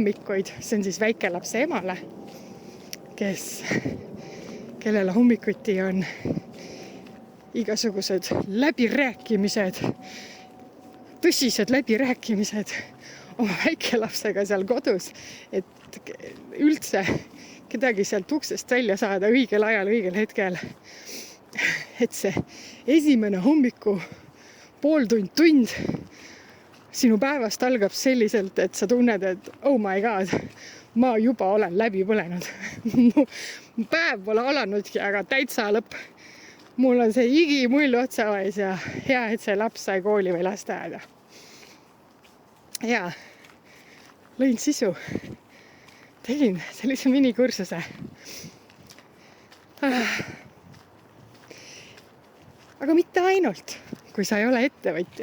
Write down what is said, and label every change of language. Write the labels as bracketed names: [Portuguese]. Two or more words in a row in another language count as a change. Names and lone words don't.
[Estonian] See on siis väikelapse emale, kes kellele hommikuti on igasugused läbirääkimised, tõsised läbirääkimised oma väikelapsega seal kodus, et üldse kedagi sealt uksest välja saada õigel ajal, õigel hetkel. Et see esimene hommiku pooltund sinu päevast algab selliselt, et sa tunned, et [English] oh my god, [Estonian] ma juba olen läbi põlenud. Mu päev pole alanudki, aga täitsa lõpp. Mul on see igimull otsaväis ja hea, et see laps sai kooli või lasteaeda. Ja lõin sisu. Tegin sellise minikursuse. Aga mitte ainult, kui sa ei ole ettevõtja.